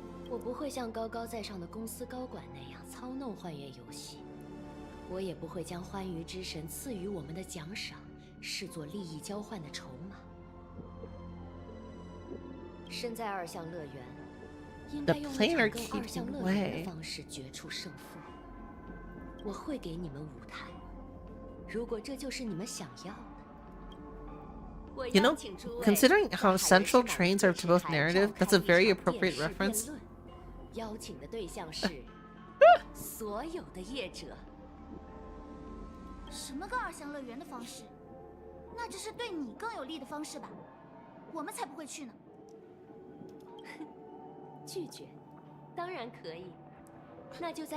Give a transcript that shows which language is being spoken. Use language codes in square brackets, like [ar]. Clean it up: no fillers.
[zh] 我不会像高高在上的公司高管那样操弄幻月游戏，我也不会将欢愉之神赐予我们的奖赏视作利益交换的筹码。身在二项乐园，应该用一场更二项乐园的方式决出胜负。我会给你们舞台，如果这就是你们想要的。 [en] you know, considering how central trains are to both narrative, that's a very appropriate reference [zh] 邀请的对象是所有的业者。什么更二香乐园的方式？那只是对你更有利的方式吧？我们才不会去呢。拒绝，当然可以。那就在